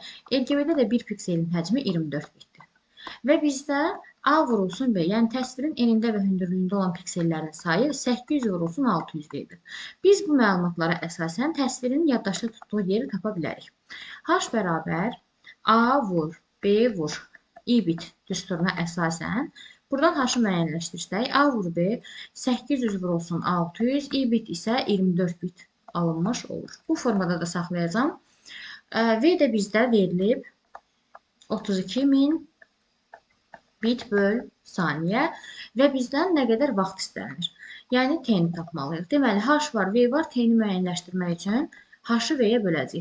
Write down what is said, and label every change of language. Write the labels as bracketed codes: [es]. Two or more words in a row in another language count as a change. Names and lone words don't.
[az] RGB-də də bir pikselin həcmi 24 bitdir. Və bizdə A vurulsun B. Yəni təsvirin enində və hündürlüyündə olan piksellərin sayı 800 vurulsun 600 edir. Biz bu məlumatlara əsasən təsvirin yaddaşda tutduğu yeri tapa bilərik. H bərabər A vur, B vur, i bit düsturuna əsasən buradan H-ı müəyyənləşdirsək, A vur B 800 vurulsun 600, i bit isə 24 bit alınmış olur. Bu formada da saxlayacağım. V də bizdə verilib 32.000 bit böl saniyə və bizdən nə qədər vaxt istənir. Yəni t-ni tapmalıyıq. Deməli, h var, v var, t-ni müəyyənləşdirmək üçün h-ı v-yə böləcəyik.